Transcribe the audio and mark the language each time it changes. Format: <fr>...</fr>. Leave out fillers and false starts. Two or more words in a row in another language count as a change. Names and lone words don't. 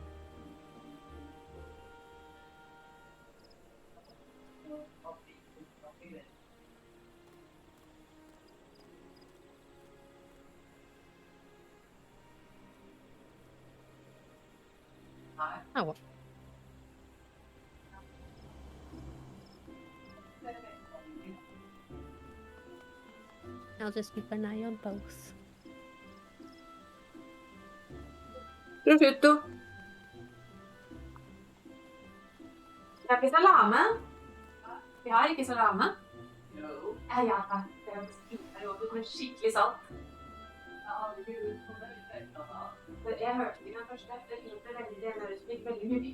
<en>Oh well. I'll just keep an eye on both. Prosciutto.</en> <no>Vi har ikke salame. Vi har ikke salame. Ja, takk. Det er jo med skikkelig salt. Jeg hørte ikke den første. Det er veldig mye.</no>